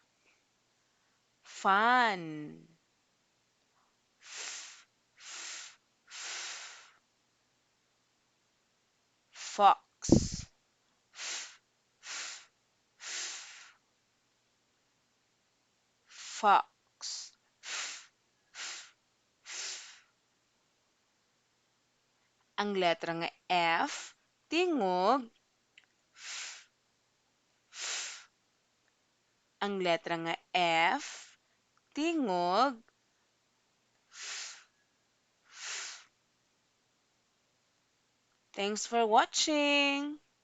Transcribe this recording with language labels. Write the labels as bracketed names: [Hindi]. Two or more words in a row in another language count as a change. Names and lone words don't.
[English] Fan, f, f, f. Fox, f, f, f. Fox, f, f, f. [Cebuano] Ang letra nga F, tingog F, f. Ang letra nga F, tingog F, f. [English] Thanks for watching!